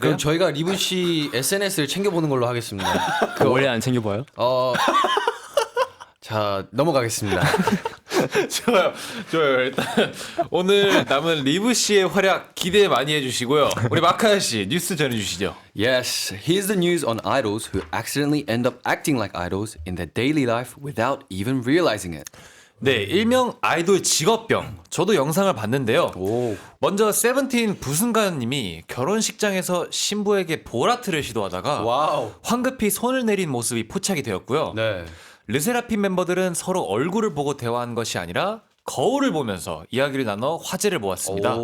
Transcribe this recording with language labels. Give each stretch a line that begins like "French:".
Korean: 그럼 저희가 리브 씨 SNS를 챙겨보는 걸로 하겠습니다. 원래 안 챙겨봐요? 자, 넘어가겠습니다. 좋아요. 일단 오늘 남은 리브 씨의 활약 기대 많이 해주시고요. 우리 마카야 씨 뉴스 전해주시죠.
English: Yes, here's the news on idols who accidentally end up acting like idols in their daily life without even realizing it.
Korean: 네, 일명 아이돌 직업병. 저도 영상을 봤는데요. 오. 먼저 세븐틴 부승관님이 결혼식장에서 신부에게 보라트를 시도하다가 와우. 황급히 손을 내린 모습이 포착이 되었고요. 네. 르세라핌 멤버들은 서로 얼굴을 보고 대화한 것이 아니라 거울을 보면서 이야기를 나눠 화제를 모았습니다.